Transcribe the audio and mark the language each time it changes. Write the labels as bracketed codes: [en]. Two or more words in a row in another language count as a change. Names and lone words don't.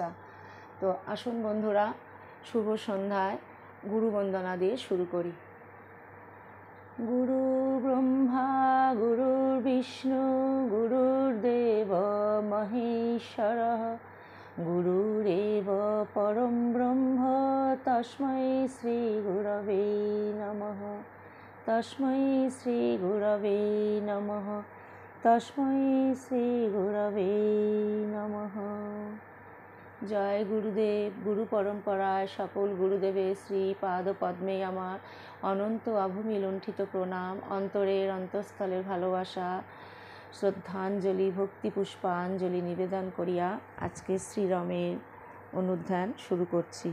[bn] তো আসুন বন্ধুরা, শুভ সন্ধ্যায় গুরু বন্দনা দিয়ে শুরু করি। [sa] গুরু ব্রহ্মা গুরুর্বিষ্ণু গুরুর্দেব মহেশ্বরঃ গুরুরেব পরম ব্রহ্ম তস্मै শ্রী গুরবে নমঃ। তস্मै শ্রী গুরবে নমঃ। তস্मै শ্রী গুরবে নমঃ। [bn] জয় গুরুদেব। গুরু পরম্পরায় সকল গুরুদেবের শ্রী পাদ পদ্মে আমার অনন্ত আভূমি লুণ্ঠিত প্রণাম, অন্তরের অন্তঃস্থলের ভালোবাসা, শ্রদ্ধাঞ্জলি, ভক্তি পুষ্পাঞ্জলি নিবেদন করিয়া আজকে শ্রীরামের অনুধ্যান শুরু করছি।